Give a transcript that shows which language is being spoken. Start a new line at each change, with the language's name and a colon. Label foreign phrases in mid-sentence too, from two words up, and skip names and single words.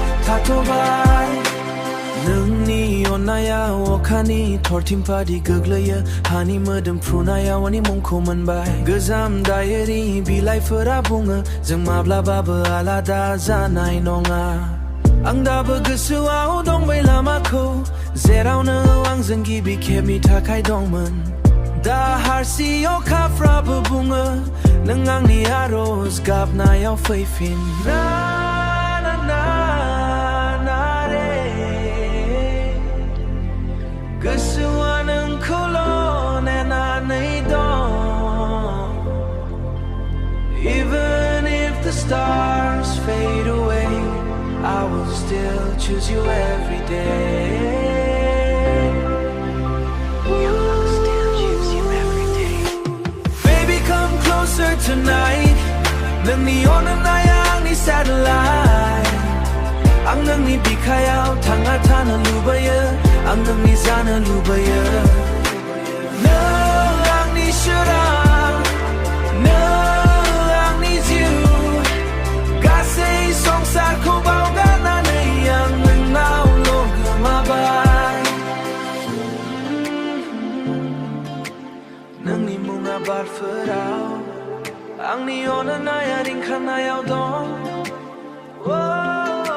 Bodo: नोंनि अननायाव अखानि थरथिंफादि गोग्लैयो हानि मोदोमफ्रुनायाव आंनि मुंखौ मोनबाय गोजाम डायरी बिलाइफोरा बुङो जों माब्लाबाबो आलादा जानाय नङा आं दाबो गोसोआव दं बै लामाखौ जेराव नों आंजों गिबि खेबनि थाखाय दंमोन दा हारसि अखाफ्राबो बुङो नों आंनि आरज गाबनायाव फैफिन गोसोआ नोंखौल' नेनानै दं
English: Even if the stars fade away I will still choose you every day Baby come closer tonight
Bodo: नोंनि अननाया आंनि satellite आं नोंनि बिखायाव थांना थानो लुबैयो आं नोंनि जानो लुबैयो नों आंनि सोरां नों आंनि जिउ गासै संसारखौ बावगारनानै आं नोंनावल' गोमाबाय नोंनि मुङा बारफोराव आंनि अननाया रिंखांनायाव दं